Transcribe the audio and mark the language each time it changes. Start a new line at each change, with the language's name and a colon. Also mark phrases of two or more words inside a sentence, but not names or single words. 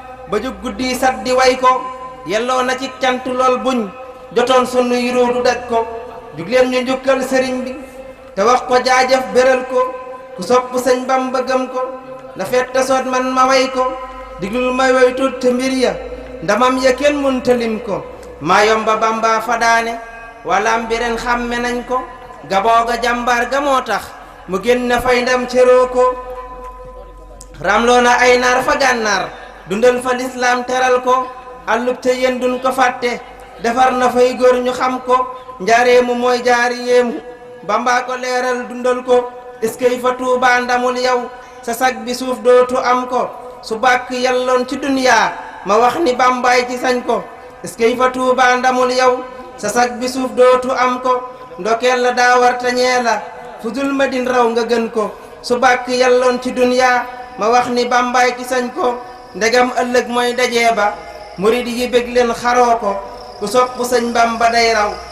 Wolof: ba jug guddi sat di way ko, yelloo na ci cant lool buñ jotoon sunuy ruu du daj ko, jug leen ñu njukkal sëriñ bi, te wax ko jaajëf béral ko, ku sopp Sëñ Bamba gëm ko, na fette soot man ma way ko, diglul may way tut te mbir ya, ndamam ya kenn mënta lim ko, maa yomba Bamba fa daane, walaam bi ren xàmme nañ ko, gaboo ga jàmbaar ga moo tax, Mu génn fay ndam cëroo ko. Ramloo na ay naar fa gànnaar. Dundal fa lislaam teral ko. Àllub ca yéen duñ ko fàtte. Defar na fay góor ñu xam ko. Njaareemu mooy jaari yéemu. Bamba ko leeral dundal ko.
French: Est-ce que
Wolof: fa Tuuba ndamul yow. Sa sag bi suuf dootu am ko. Su bàkk yàlloon ci duniyaa. Ma wax ni Bambaay ci sañ ko.
French: Est-ce que
Wolof: fa Tuuba ndamul yow. Sa sag bi suuf dootu am ko. Ndokeel la daa war ta ñee la. Fu dul ma din raw nga gën ko. Su bàkk yàlloon ci duniyaa. Ma wax ni Bambaay ci sañ ko. Ndegam ëllëg mooy dajee ba. Murid yi bég leen xaroo ko. Ku sopp sëñ Bamba day raw.